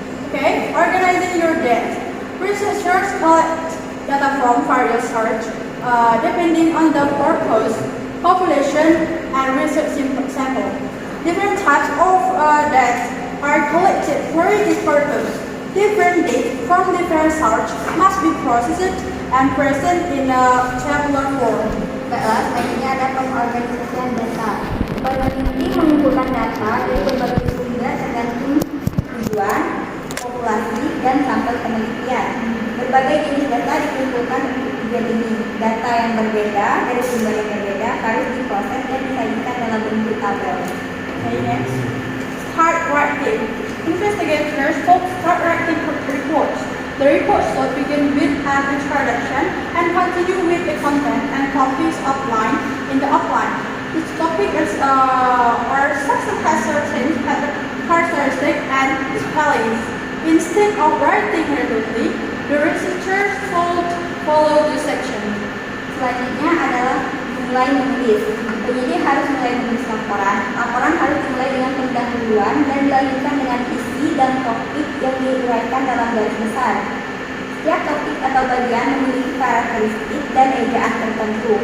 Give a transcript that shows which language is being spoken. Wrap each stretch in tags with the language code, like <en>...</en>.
<en>Okay, organizing your data. Researchers collect data from various sources depending on the purpose, population, and research sample. Different types of data are collected for this purpose. Different data from different sources must be processed and present in a tabular form.</en> <id>Baiklah, selanjutnya ada pengorganisasian data. Peneliti mengumpulkan data dari berbagai sumber tergantung tujuan, populasi, dan sampel penelitian. Berbagai jenis data dikumpulkan untuk tujuan ini. Data yang berbeda dari sumber yang berbeda harus diproses dan disajikan dalam bentuk tabel.</id> <en>Okay, next. Start writing. Investigators start writing reports. The report should begin with an introduction and continue with the content and topics outlined in the outline. Each topic is or section has certain characteristics and spellings. Instead of writing repeatedly, the researchers should follow this section.</en> <id>Selanjutnya adalah mulai menulis. Penyidik harus mulai menulis laporan. Laporan harus dimulai dengan pendahuluan dan dilanjutkan dengan isi dan topik yang diuraikan dalam garis besar. Setiap topik atau bagian memiliki karakteristik dan ejaan tertentu.</id>